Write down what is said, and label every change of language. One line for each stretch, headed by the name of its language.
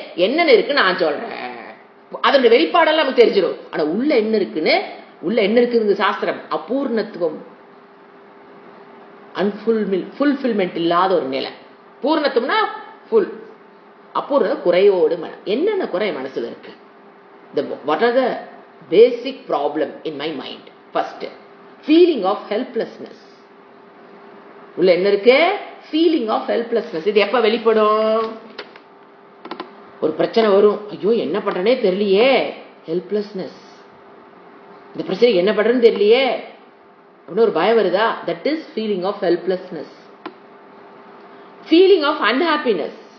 Tamil: என்னன்னு இருக்கு நான் சொல்றேன், அதனுடைய வெளிப்பாடெல்லாம் நமக்கு தெரிஞ்சிடும். ஆனா உள்ள என்ன இருக்குன்னு சாஸ்திரம் அபூர்ணத்துவம், ஃபுல்ஃபில்மெண்ட் இல்லாத ஒரு நிலை. பூர்ணத்துவம்னா ஃபுல், அபூர்ண குறையோடு மனம். என்னென்ன குறை மனசுல இருக்கு?
English: What are the basic problem in my mind? First, feeling of helplessness.
Tamil: உள்ள என்ன இருக்கு?
English: feeling of helplessness.
Tamil: இது எப்ப வெளிப்படும்? ஒரு பிரச்சனை வரும், ஐயோ என்ன பண்றனே தெரியலையே, ஹெல்ப்லெஸ்னஸ். இந்த பிரச்சனை என்ன பண்றேன்னு தெரியலையே அப்படின்னு ஒரு பயம் வருதா?
English: That is feeling of helplessness. Feeling of unhappiness.